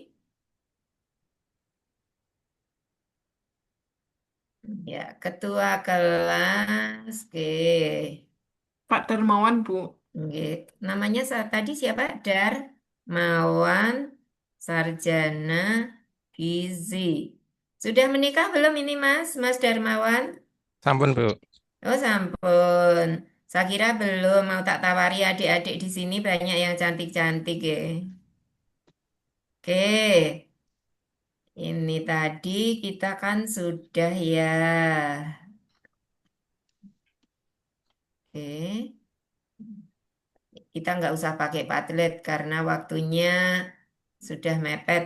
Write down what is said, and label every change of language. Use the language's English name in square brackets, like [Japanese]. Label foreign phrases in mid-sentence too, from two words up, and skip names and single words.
[Indonesian] Ya, ketua kelas. Oke. Pak Darmawan Bu. Oke. Namanya tadi siapa? Darmawan Sarjana Gizi. Sudah menikah belum ini Mas? Mas Darmawan? Sampun, Bu. Oh, sampun. Saya kira belum mau tak tawari adik-adik di sini banyak yang cantik-cantik ya. Oke. Ini tadi kita kan sudah ya. Oke, kita nggak usah pakai Padlet karena waktunya sudah mepet.